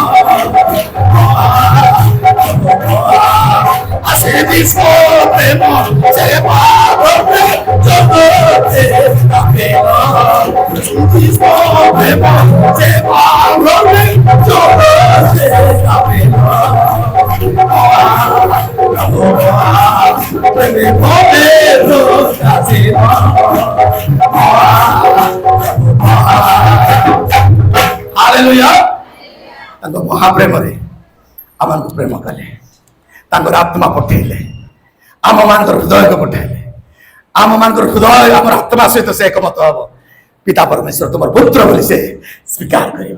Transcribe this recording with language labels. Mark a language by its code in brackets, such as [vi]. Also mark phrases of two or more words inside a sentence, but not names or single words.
[bn] মহাপ্রভু মহা আসে বিশ্ব প্রেম সেবা ধর্মে জগতে স্থাপিল, বিশ্ব প্রেম সেবা ধর্মে জগতে স্থাপিল, মহাপ্রভু মহা প্রেমে ভবে প্রকাশিল, মহাপ্রভু মহা। [or] ହାଲେଲୁୟା। ତାଙ୍କ ମହାପ୍ରେମରେ ଆମମାନଙ୍କୁ ପ୍ରେମ କଲେ, ତାଙ୍କର ଆତ୍ମା ପଠେଇଲେ, ଆମମାନଙ୍କର ହୃଦୟକୁ ପଠାଇଲେ, ଆମମାନଙ୍କର ହୃଦୟ ଆମର ଆତ୍ମା ସହିତ ସେ ଏକମତ ହବ। ପିତା ପରମେଶ୍ୱର ତୁମର ପୁତ୍ର ବୋଲି ସେ ସ୍ୱୀକାର କରିବ।